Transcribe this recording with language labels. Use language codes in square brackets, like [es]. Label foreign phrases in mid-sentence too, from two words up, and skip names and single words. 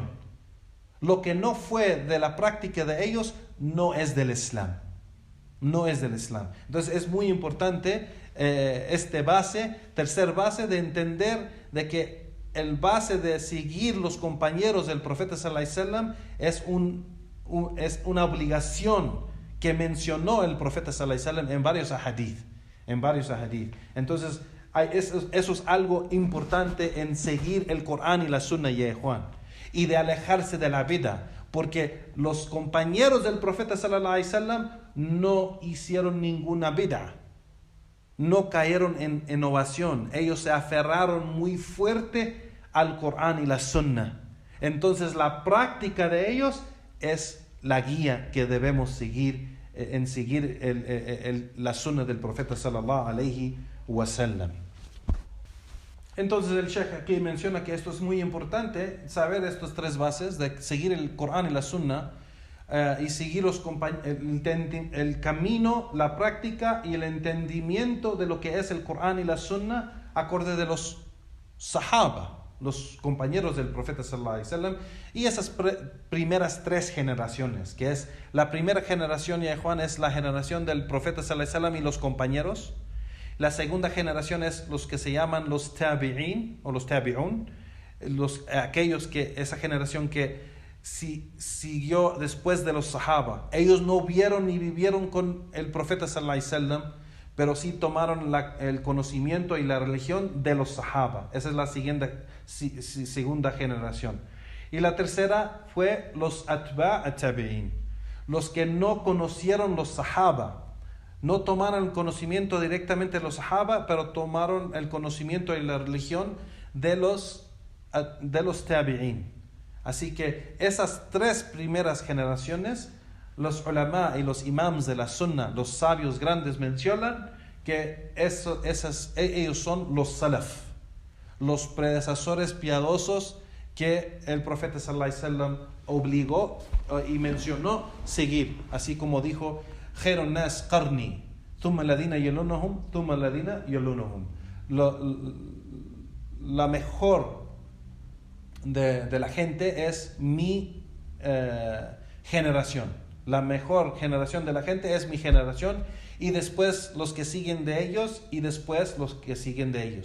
[es] Lo que no fue de la práctica de ellos no es del Islam. Entonces es muy importante tercer base, de entender de que el base de seguir los compañeros del profeta [ar] صلى الله عليه وسلم [es] es una obligación que mencionó el profeta sallallahu alaihi wasallam en varios ahadith. Entonces eso es algo importante en seguir el Corán y la sunna, y de alejarse de la bid'a, porque los compañeros del profeta [ar] صلى الله عليه وسلم [es] no hicieron ninguna bid'a, no cayeron en innovación. Ellos se aferraron muy fuerte al Corán y la sunna. Entonces la práctica de ellos es la guía que debemos seguir, la sunna del profeta [ar] صلى الله عليه وسلم. [es] Entonces el Sheikh aquí menciona que esto es muy importante, saber estas 3 bases, de seguir el Corán y la sunna, y seguir el camino, la práctica y el entendimiento de lo que es el Corán y la sunna acorde de los sahaba, los compañeros del profeta [ar] صلى الله عليه وسلم, [es] y esas primeras 3 generaciones, que es la primera generación, es la generación del profeta [ar] صلى الله عليه وسلم [es] y los compañeros. La segunda generación es los que se llaman los tabi'in o los tabi'un, esa generación que siguió después de los sahaba. Ellos no vieron ni vivieron con el profeta [ar] صلى الله عليه وسلم, [es] pero sí tomaron el conocimiento y la religión de los sahaba. Esa es la segunda generación. Y la tercera fue los [ar] أتباع التابعين, [es] los que no conocieron los sahaba. No tomaron el conocimiento directamente de los sahaba, pero tomaron el conocimiento y la religión de los tabi'in. Así que esas 3 primeras generaciones, los ulama y los imams de la sunna, los sabios grandes, mencionan que ellos son los salaf, los predecesores piadosos que el profeta [ar] صلى الله عليه وسلم [es] obligó y mencionó seguir, así como dijo: [ar] خير الناس قرني, ثم الذين يلونهم ثم الذين يلونهم. [es] La mejor de la gente es mi generación. La mejor generación de la gente es mi generación, y después los que siguen de ellos, y después los que siguen de ellos.